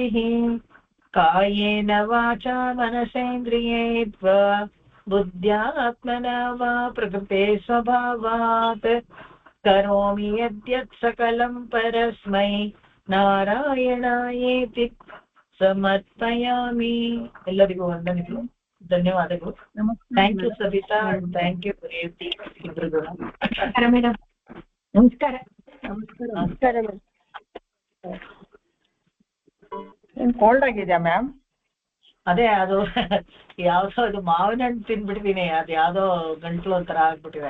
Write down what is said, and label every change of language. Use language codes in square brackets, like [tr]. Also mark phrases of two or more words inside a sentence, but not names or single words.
[sa] ಕಾಯೇನ ವಾಚಾ ಮನಸೇಂದ್ರಿಯೇರ್ವಾ ಬುದ್ಧ್ಯಾತ್ಮನಾ ವಾ ಪ್ರಕೃತೆ ಸ್ವಭಾವಾತ್ ಕರೋಮಿ ಯದ್ಯತ್ ಸಕಲಂ ಪರಸ್ಮೈ ನಾರಾಯಣಾಯೇತಿ ಸಮರ್ಪಯಾಮಿ. [kn] ಎಲ್ಲರಿಗೂ ವಂದನೆಗಳು, ಧನ್ಯವಾದಗಳು. [en] thank you [kn] ಸವಿತಾ, [en] thank you [kn] ರೇವತಿ ಇಬ್ಬರಿಗೂ. ಮೇಡಮ್ ನಮಸ್ಕಾರ. ನಮಸ್ಕಾರ ಮೇಡಮ್. ಕೋಲ್ಡ್ ಆಗಿದೆಯಾ ಮ್ಯಾಮ್? ಅದೇ ಅದು ಯಾವ್ದೋ ಇದು ಮಾವಿನ ಹಣ್ಣು ತಿನ್ಬಿಟ್ಟಿದೀನಿ, ಅದು ಯಾವ್ದೋ ಗಂಟ್ಲು ಒಂಥರ ಆಗ್ಬಿಟ್ಟಿದೆ.